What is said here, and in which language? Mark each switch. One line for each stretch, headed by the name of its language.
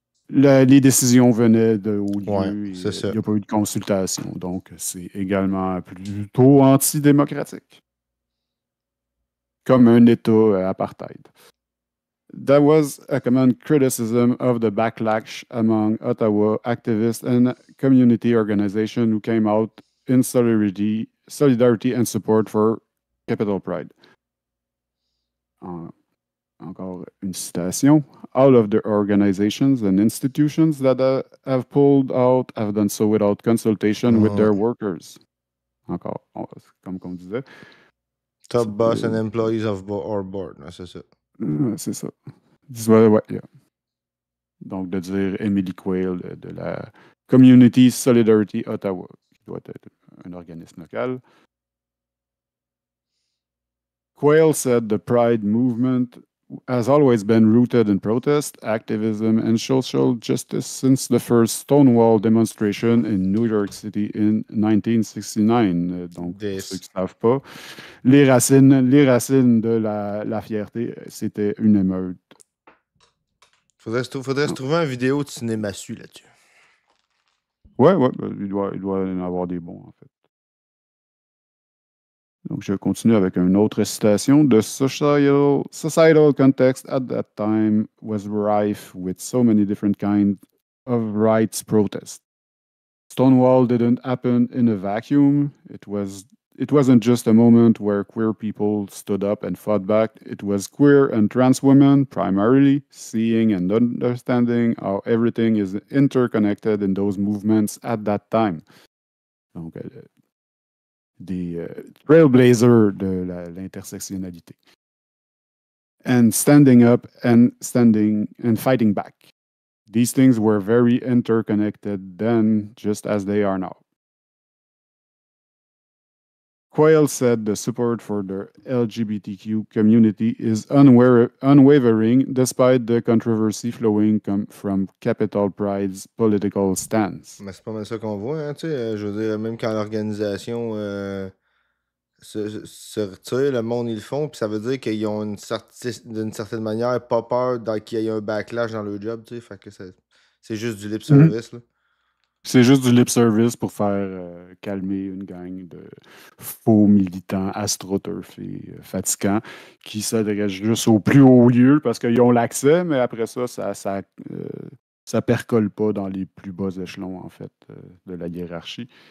French: les décisions venaient de haut Ouais, lieu et c'est ça. il n'y a pas eu de consultation. Donc, c'est également plutôt antidémocratique. Comme un État apartheid.
English: That was a common criticism of the backlash among Ottawa activists and community organizations who came out in solidarity and support for Capital Pride.
French: Encore une citation.
English: All of the organizations and institutions that have pulled out have done so without consultation with their workers.
French: Encore, comme on disait.
English: Top boss and employees of our board.
French: C'est ça. C'est ça. Ouais, yeah. Donc, de dire Emily Quayle de la Community Solidarity Ottawa, qui doit être un organisme local.
English: Quayle said the Pride movement has always been rooted in protest, activism, and social justice since the first Stonewall demonstration in New York City in 1969.
French: Donc, pour ceux qui ne savent pas, les racines de la fierté, c'était une émeute. Faudrait se trouver une vidéo de cinéma-su là-dessus. Ouais, il doit y en avoir des bons, en fait. Donc, je continue avec une autre citation.
English: The societal context at that time was rife with so many different kinds of rights protests. Stonewall didn't happen in a vacuum. It wasn't just a moment where queer people stood up and fought back. It was queer and trans women, primarily, seeing and understanding how everything is interconnected in those movements at that time.
French: Donc, des trailblazers de l'intersectionnalité.
English: And standing up and fighting back. These things were very interconnected then, just as they are now. Quayle said the support for the LGBTQ community is unwavering despite the controversy flowing from Capital Pride's political stance.
French: Mais c'est pas mal ça qu'on voit, hein, tu sais. Je veux dire, même quand l'organisation se retire, le monde, ils le font, puis ça veut dire qu'ils ont d'une certaine manière pas peur qu'il y ait un backlash dans leur job, tu sais. Fait que c'est juste du lip service, là. C'est juste du lip service pour faire calmer une gang de faux militants astroturfs et fatigants qui s'adressent juste au plus haut lieu parce qu'ils ont l'accès, mais après ça, ça percole pas dans les plus bas échelons, en fait, de la hiérarchie.